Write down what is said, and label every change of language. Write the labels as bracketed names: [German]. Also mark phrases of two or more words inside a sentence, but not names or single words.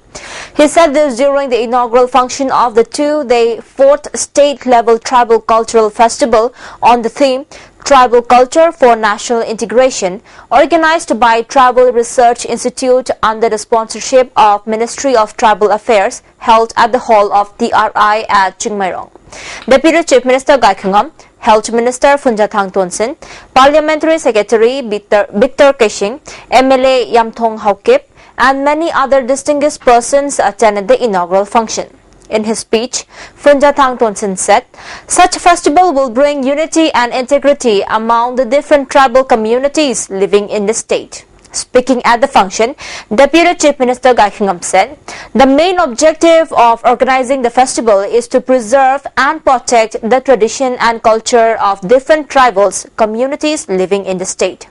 [English] He said this during the inaugural function of the 2-day 4th state-level tribal cultural festival on the theme Tribal Culture for National Integration, organized by Tribal Research Institute under the sponsorship of Ministry of Tribal Affairs, held at the hall of TRI at Chingmairong. Deputy Chief Minister Gaikungam, Health Minister Funjathang Tonsin, Parliamentary Secretary Victor Keshing, MLA Yamthong Haukip, and many other distinguished persons attended the inaugural function. In his speech, Funjathang Tonsin said, such festival will bring unity and integrity among the different tribal communities living in the state. Speaking at the function, Deputy Chief Minister Gaikungam said, the main objective of organizing the festival is to preserve and protect the tradition and culture of different tribals communities living in the state.